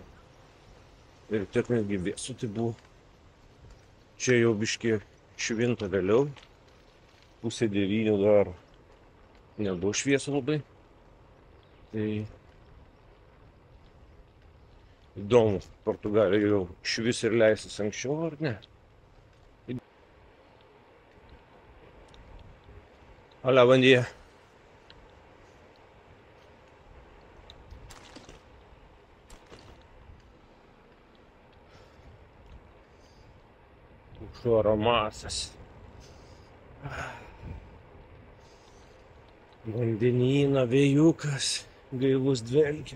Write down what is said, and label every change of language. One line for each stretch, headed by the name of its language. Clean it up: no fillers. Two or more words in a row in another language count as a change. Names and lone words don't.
Lithuanian: Ir tiek netgi vėsu, tai buvo, čia jau biškį švinta vėliau, 8:30 dar nebuvo šviesa labai, tai įdomu, Portugalija jau švis ir leisis anksčiau, ar ne?
Spanish: Hola, buen día.
Lithuanian: Oro masas. Vandenyno vėjukas, gaivus dvelkia.